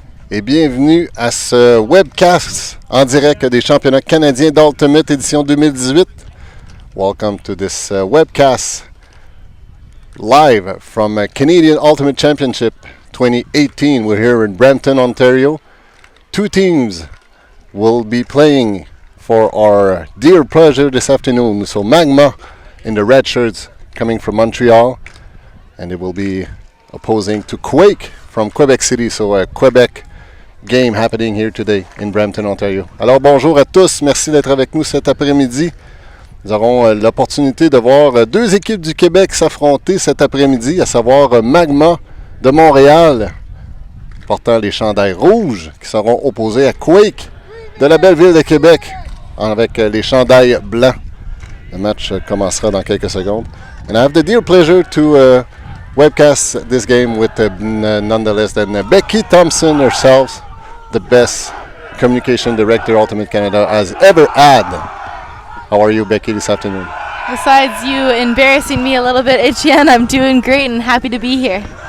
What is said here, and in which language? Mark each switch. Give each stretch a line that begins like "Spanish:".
French: Et bienvenue à ce webcast en direct des championnats canadiens d'Ultimate édition 2018.
English: Welcome to this webcast live from Canadian Ultimate Championship 2018. We're here in Brampton, Ontario. Two teams will be playing for our dear pleasure this afternoon. So Magma in the red shirts coming from Montreal, and it will be opposing to Quake from Quebec City. So a Quebec game happening here today in Brampton, Ontario.
French: Alors bonjour à tous, merci d'être avec nous cet après-midi. Nous aurons l'opportunité de voir deux équipes du Québec s'affronter cet après-midi, à savoir Magma de Montréal, portant les chandails rouges, qui seront opposés à Quake de la belle ville de Québec, avec les chandails blancs. Le match commencera dans quelques secondes.
English: And I have the dear pleasure to webcast this game with nonetheless Becky Thompson herself, the best communication director Ultimate Canada has ever had. How are you, Becky, this afternoon? Besides you embarrassing me a little bit, Etienne, I'm doing great and happy to be here.